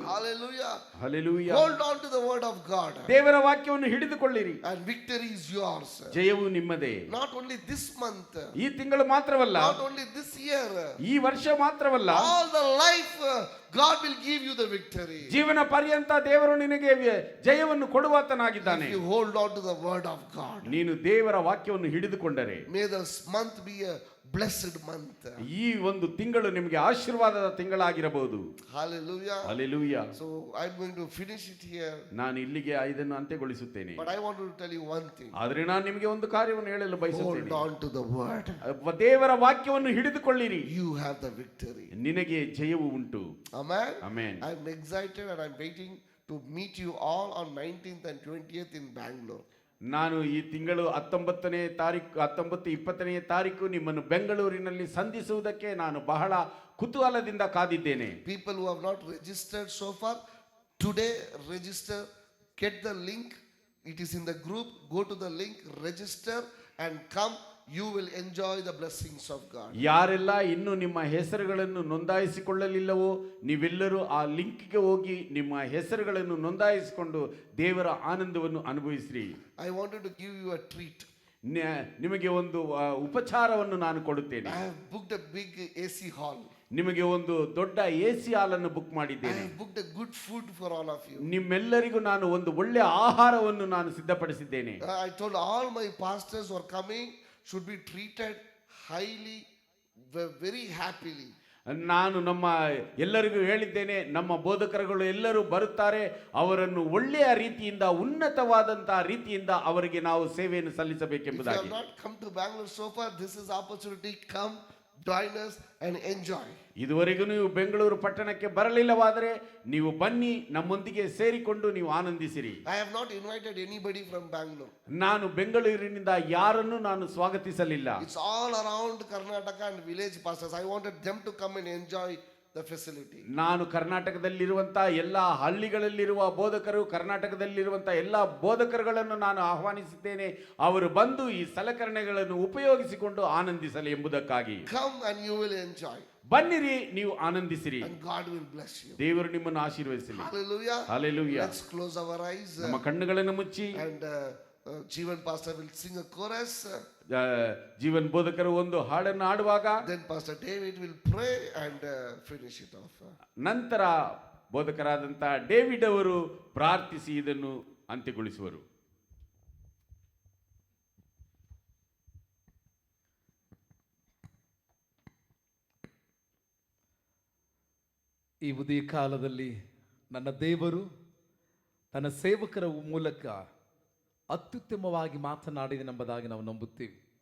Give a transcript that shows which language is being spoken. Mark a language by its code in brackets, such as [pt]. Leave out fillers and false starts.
[en] Hallelujah. [kn] Hallelujah. [en] Hold on to the word of God. [kn] ದೇವರ ವಾಕ್ಯವನ್ನು ಹಿಡಿದುಕೊಳ್ಳಿರಿ. [en] And victory is yours. [kn] ಜಯವು ನಿಮ್ಮದೇ. [en] Not only this month. [kn] ಈ ತಿಂಗಳು ಮಾತ್ರವಲ್ಲ. [en] Not only this year. [kn] ಈ ವರ್ಷ ಮಾತ್ರವಲ್ಲ. [en] All the life God will give you the victory. [kn] ಜೀವನ ಪರ್ಯಂತ ದೇವರು ನಿನಗೆ ಜಯವನ್ನು ಕೊಡುವಾತನಾಗಿದ್ದಾನೆ. [en] If you hold on to the word of God. [kn] ನೀನು ದೇವರ ವಾಕ್ಯವನ್ನು ಹಿಡಿದುಕೊಂಡರೆ. [en] May this month be a blessed month. [kn] ಈ ಒಂದು ತಿಂಗಳು ನಿಮಗೆ ಆಶೀರ್ವಾದದ ತಿಂಗಳಾಗಿರಬಹುದು. [en] Hallelujah. [kn] Hallelujah. [en] So I'm going to finish it here. [kn] ನಾನು ಇಲ್ಲಿಗೆ ಇದನ್ನು ಅಂತ್ಯಗೊಳಿಸುತ್ತೇನೆ. [en] But I want to tell you one thing. [kn] ಆದರೆ ನಾನು ನಿಮಗೆ ಒಂದು ಕಾರ್ಯವನ್ನು ಹೇಳಲು ಬಯಸುತ್ತೇನೆ. [en] Hold on to the word. [kn] ದೇವರ ವಾಕ್ಯವನ್ನು ಹಿಡಿದುಕೊಳ್ಳಿರಿ. [en] You have the victory. [kn] ನಿನಗೆ ಜಯವು ಉಂಟು. [en] Amen. Amen. I'm excited and I'm waiting to meet you all on 19th and 20th in Bangalore. [kn] ನಾನು ಈ ತಿಂಗಳು 19, 20ನೇ ತಾರೀಕು ನಿಮ್ಮನ್ನು ಬೆಂಗಳೂರಿನಲ್ಲಿ ಸಂಧಿಸುವುದಕ್ಕೆ ನಾನು ಬಹಳ ಕುತೂಹಲದಿಂದ ಕಾದಿದ್ದೇನೆ. [en] People who have not registered so far, today register, get the link. It is in the group. Go to the link, register and come. You will enjoy the blessings of God. [kn] ಯಾರೆಲ್ಲ ಇನ್ನು ನಿಮ್ಮ ಹೆಸರುಗಳನ್ನು ನೋಂದಾಯಿಸಿಕೊಳ್ಳಲಿಲ್ಲವೋ ನೀವೆಲ್ಲರೂ ಆ ಲಿಂಕ್ಗೆ ಹೋಗಿ ನಿಮ್ಮ ಹೆಸರುಗಳನ್ನು ನೋಂದಾಯಿಸಿಕೊಂಡು ದೇವರ ಆನಂದವನ್ನು ಅನುಭವಿಸಿರಿ. [en] I wanted to give you a treat. [kn] ನಿಮಗೆ ಒಂದು ಉಪಚಾರವನ್ನು ನಾನು ಕೊಡುತ್ತೇನೆ. [en] I have booked a big AC hall. [kn] ನಿಮಗೆ ಒಂದು ದೊಡ್ಡ AC ಹಾಲ್ ಅನ್ನು ಬುಕ್ [en] I [kn] ಮಾಡಿದ್ದೇನೆ. [en] have booked a good food for all of you. [kn] ನಿಮ್ಮೆಲ್ಲರಿಗೂ ನಾನು ಒಂದು ಒಳ್ಳೆಯ ಆಹಾರವನ್ನು ನಾನು ಸಿದ್ಧಪಡಿಸಿದ್ದೇನೆ. [en] I told all my pastors who are coming should be treated highly, very happily. [kn] ನಾನು ನಮ್ಮ ಎಲ್ಲರಿಗೂ ಹೇಳಿದ್ದೇನೆ, ನಮ್ಮ ಬೋಧಕರುಗಳು ಎಲ್ಲರೂ ಬರುತ್ತಾರೆ, ಅವರನ್ನು ಒಳ್ಳೆಯ ರೀತಿಯಿಂದ ಉನ್ನತವಾದಂತಹ ರೀತಿಯಿಂದ ಅವರಿಗೆ ನಾವು ಸೇವೆಯನ್ನು [en] If you [kn] ಸಲ್ಲಿಸಬೇಕೆಂಬುದಾಗಿ. [en] have not come to Bangalore so far, this is opportunity. Come, join us and enjoy. [kn] ಇದುವರೆಗೂ ನೀವು ಬೆಂಗಳೂರು ಪಟ್ಟಣಕ್ಕೆ ಬರಲಿಲ್ಲವಾದರೆ ನೀವು ಬನ್ನಿ, ನಮ್ಮೊಂದಿಗೆ ಸೇರಿಕೊಂಡು ನೀವು ಆನಂದಿಸಿರಿ. [en] I have not invited anybody from Bangalore. [kn] ನಾನು ಬೆಂಗಳೂರಿನಿಂದ ಯಾರನ್ನು ನಾನು ಸ್ವಾಗತಿಸಲಿಲ್ಲ. [en] It's all around Karnataka and village pastors. I wanted them to come and enjoy the facility. [kn] ನಾನು ಕರ್ನಾಟಕದಲ್ಲಿರುವಂತಹ ಎಲ್ಲ ಹಳ್ಳಿಗಳಲ್ಲಿರುವ ಬೋಧಕರು, ಕರ್ನಾಟಕದಲ್ಲಿರುವಂತಹ ಎಲ್ಲ ಬೋಧಕರುಗಳನ್ನು ನಾನು ಆಹ್ವಾನಿಸಿದ್ದೇನೆ. ಅವರು ಬಂದು ಈ ಸಲಕರಣೆಗಳನ್ನು ಉಪಯೋಗಿಸಿಕೊಂಡು ಆನಂದಿಸಲಿ ಎಂಬುದಕ್ಕಾಗಿ. [en] Come and you will enjoy. [kn] ಬನ್ನಿರಿ, ನೀವು ಆನಂದಿಸಿರಿ, [en] And God will bless you. [kn] ದೇವರು ನಿಮ್ಮನ್ನು ಆಶೀರ್ವದಿಸಲಿ. [en] Hallelujah. [kn] Hallelujah. [en] Let's close our eyes. [kn] ನಮ್ಮ ಕಣ್ಣುಗಳನ್ನು ಮುಚ್ಚಿ [en] And Jeevan pastor will sing a chorus. [kn] Jeevan ಬೋಧಕರು ಒಂದು ಹಾಡನ್ನು ಹಾಡುವಾಗ [en] Then Pastor David will pray and finish it off. [kn] ನಂತರ ಬೋಧಕರಾದಂಥ ಡೇವಿಡ್ ಅವರು ಪ್ರಾರ್ಥಿಸಿ ಇದನ್ನು ಅಂತ್ಯಗೊಳಿಸುವರು. ಈ ಉದಯ ಕಾಲದಲ್ಲಿ ನನ್ನ ದೇವರು ತನ್ನ ಸೇವಕರ ಮೂಲಕ ಅತ್ಯುತ್ತಮವಾಗಿ ಮಾತನಾಡಿದನೆಂಬುದಾಗಿ ನಾವು ನಂಬುತ್ತೇವೆ.